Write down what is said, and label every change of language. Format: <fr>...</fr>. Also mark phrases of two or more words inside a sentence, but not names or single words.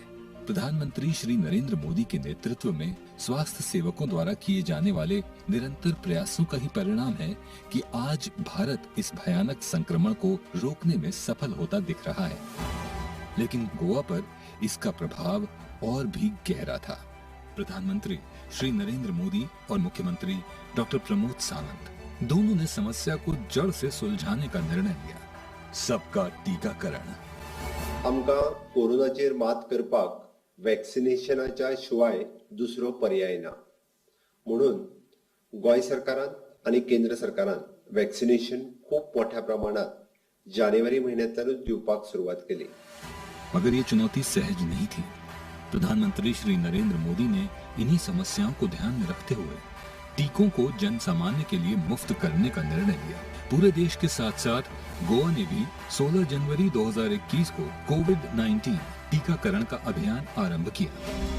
<hi>प्रधानमंत्री श्री नरेंद्र मोदी के नेतृत्व में स्वास्थ्य सेवकों द्वारा किए जाने वाले निरंतर प्रयासों का ही परिणाम है कि आज भारत इस भयानक संक्रमण को रोकने में सफल होता दिख रहा है। लेकिन गोवा पर इसका प्रभाव और भी गहरा था। प्रधानमंत्री श्री नरेंद्र मोदी और मुख्यमंत्री डॉक्टर प्रमोद सावंत दोनों ने समस्या को जड़ से सुलझाने का निर्णय लिया। सबका टीकाकरण।</hi> <kok>आमकां कोरोनाचेर मात करपाक वॅक्सिनेशनाच्या शिवाय दुसरो पर्याय ना, म्हणून गोंय सरकारान आणि केंद्र सरकारान वॅक्सिनेशन खूप मोठ्या प्रमाणात जानेवारी महिन्यातूनच दिवपाक सुरुवात केली।</kok> <hi>मगर ये चुनौती सहज नहीं थी। प्रधानमंत्री श्री नरेंद्र मोदी ने इन्हीं समस्याओं को ध्यान में रखते हुए टीकों को जन सामान्य के लिए मुफ्त करने का निर्णय लिया। पूरे देश के साथ साथ गोवा ने भी 16 जनवरी 2021 को कोविड-19 टीकाकरण का अभियान आरंभ किया।</hi>